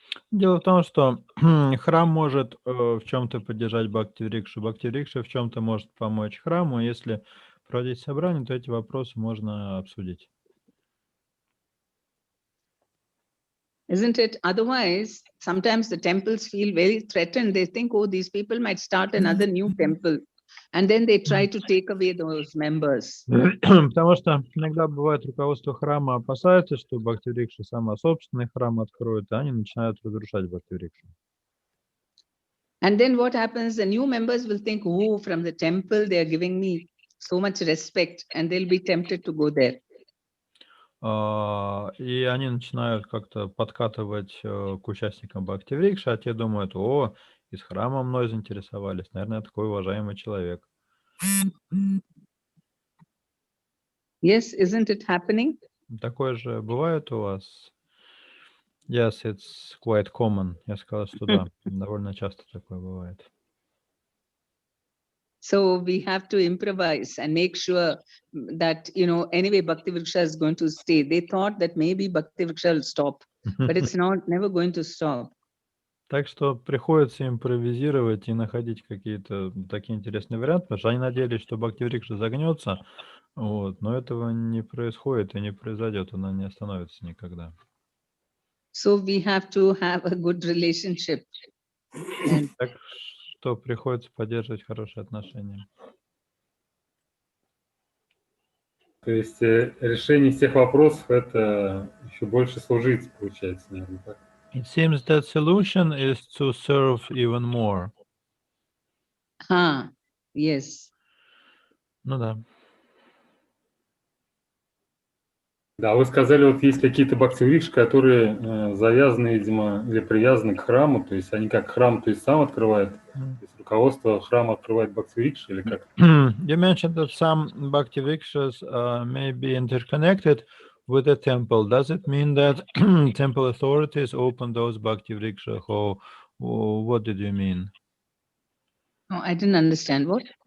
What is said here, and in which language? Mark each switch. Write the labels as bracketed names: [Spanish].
[Russian] Дело в том, что храм может в чем-то поддержать Бхакти-врикшу, Бхакти-врикша в чем-то может помочь храму. Если проводить собрание, то эти вопросы можно обсудить. [English] Isn't it? Otherwise, sometimes the temples feel very threatened. They think, oh, these people might start another new temple. And then they try to take away those members. [Russian] Потому что иногда бывает, руководство храма опасается, что Бхакти-врикша сама собственный храм откроет, и они начинают разрушать Бхакти-врикшу. [English] And then what happens? The new members will think, oh, from the temple, they are giving me so much respect, and they'll be tempted to go there. [Russian] И они начинают как-то подкатывать к участникам Бхакти-врикши, а те думают, о, из храма мной заинтересовались, наверное, я такой уважаемый человек. [English] Yes, isn't it happening? [Russian] Такое же бывает у вас? [English] Yes, it's quite common. [Russian] Я сказал, что да, довольно часто такое бывает. [English] So we have to improvise and make sure that, anyway, Bhakti Vriksha is going to stay. They thought that maybe Bhakti Vriksha will stop, but it's never going to stop. [Russian] Так что приходится импровизировать и находить какие-то такие интересные варианты, потому что они надеялись, что Бхакти-врикша загнется, но этого не происходит и не произойдет, она не остановится никогда. So we have to have a good relationship. Так что приходится поддерживать хорошие отношения. То есть решение всех вопросов — это еще больше служить, получается, наверное, так? [English] It seems that solution is to serve even more. Yes. [Russian] Ну да. Да, вы сказали, вот есть какие-то бхакти-врикши, которые завязаны, видимо, или привязаны к храму, то есть они как храм, то есть сам открывает, то есть руководство храма открывает бхакти-врикши или как? [English] You mentioned that some bhakti-vrikshas may be interconnected with the temple. Does it mean that temple authorities open those bhakti-vrikshas, or what did you mean? No, I didn't understand what.